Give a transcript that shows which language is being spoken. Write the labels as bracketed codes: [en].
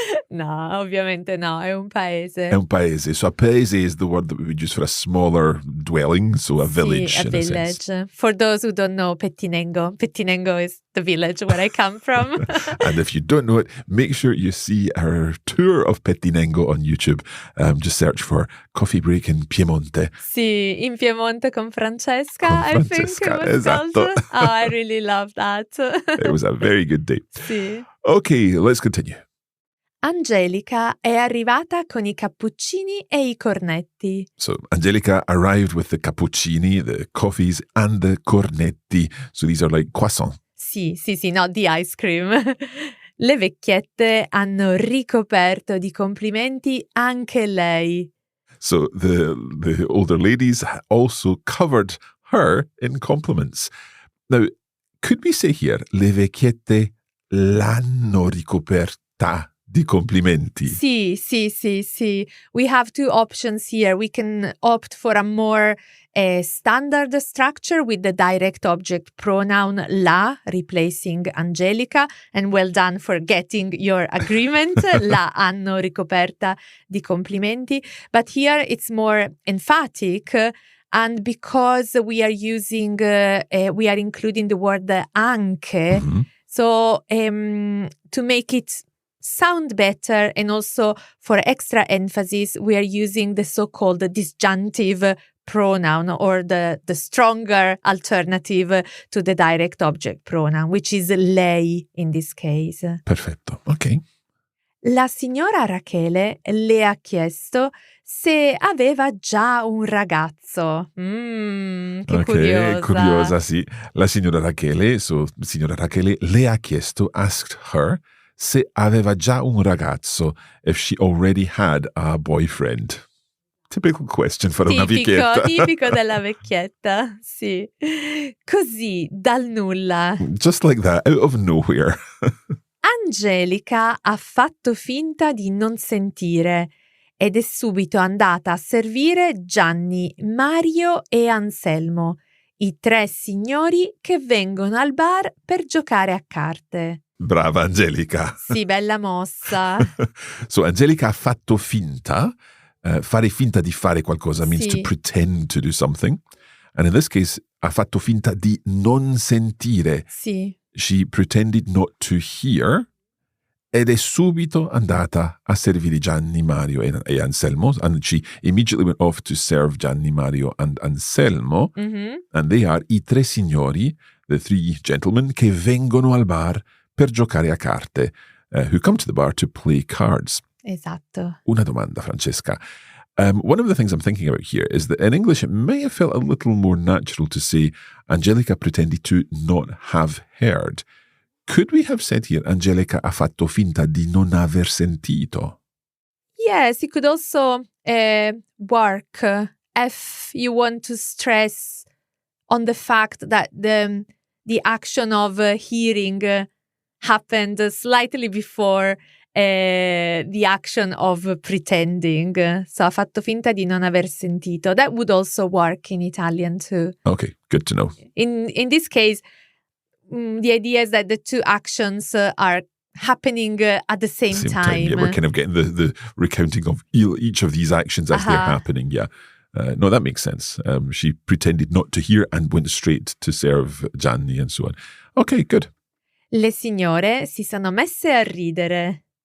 [it] No, ovviamente no, è un paese. È un paese. [en] So a paese is the word that we would use for a smaller dwelling, so a village Sì, a in a sense. village. For those who don't know Pettinengo, Pettinengo is the village where I come from. And if you don't know it, make sure you see our tour of Pettinengo on YouTube. Just search for Coffee Break in Piemonte. [it] Sì, in Piemonte con Francesca, Con [en] I think [it] Francesca, [en] it was [it] esatto. [en] called. Oh, I really love that. It was a very good day. [it] Sì. [en] Okay, let's continue. [it] Angelica è arrivata con i cappuccini e i cornetti. [en] So Angelica arrived with the cappuccini, the coffees, and the cornetti. So these are like croissants. Sì, not the ice cream. Le vecchiette hanno ricoperto di complimenti anche lei. So the older ladies also covered her in compliments. Now, could we say here, [it] le vecchiette l'hanno ricoperta di complimenti? Sì. [en] We have two options here. We can opt for a more standard structure with the direct object pronoun la replacing Angelica, and well done for getting your agreement. [it] La hanno ricoperta di complimenti. [en] But here it's more emphatic. And because we are using, we are including the word anche, so to make it sound better and also for extra emphasis, we are using the so-called disjunctive pronoun or the stronger alternative to the direct object pronoun, which is lei in this case. [it] Perfetto, ok. La signora Rachele le ha chiesto se aveva già un ragazzo. Che curiosa. Curiosa, sì. La signora Rachele, [en] so [it] signora Rachele le ha chiesto, [en] asked her, [it] se aveva già un ragazzo, [en] if she already had a boyfriend. Typical question for [it] una vecchietta. Tipico della vecchietta, sì. Così, dal nulla. [en] Just like that, out of nowhere. [it] Angelica ha fatto finta di non sentire ed è subito andata a servire Gianni, Mario e Anselmo, i tre signori che vengono al bar per giocare a carte. Brava Angelica. Sì, bella mossa. [en] So [it] Angelica ha fatto finta. Fare finta di fare qualcosa [en] means to pretend to do something. And in this case, [it] ha fatto finta di non sentire. Sì. [en] She pretended not to hear [it] ed è subito andata a servire Gianni, Mario e Anselmo. [en] And she immediately went off to serve Gianni, Mario and Anselmo. And they are [it] i tre signori, [en] the three gentlemen, [it] che vengono al bar per giocare a carte, [en] who come to the bar to play cards. [it] Esatto. Una domanda, Francesca. [en] One of the things I'm thinking about here is that in English it may have felt a little more natural to say Angelica pretended to not have heard. Could we have said here [it] Angelica ha fatto finta di non aver sentito? [en] Yes, it could also work if you want to stress on the fact that the action of hearing happened slightly before the action of pretending. So [it] ha fatto finta di non aver sentito. [en] That would also work in Italian too. Okay, good to know. In this case, the idea is that the two actions are happening at the same time. Yeah, we're kind of getting the recounting of each of these actions as they're happening. Yeah. No, that makes sense. She pretended not to hear and went straight to serve Gianni and so on. Okay, good. [it] Le signore si sono messe a ridere.